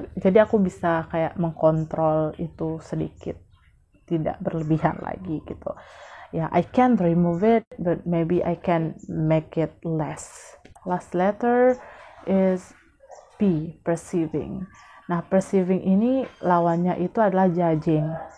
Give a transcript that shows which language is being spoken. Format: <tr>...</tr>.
<id>Jadi aku bisa kayak mengkontrol itu sedikit, tidak berlebihan lagi gitu.</id> <en>Ya, I can remove it, but maybe I can make it less. Last letter is P, perceiving.</en> <id>Nah, perceiving ini lawannya itu adalah judging.</id>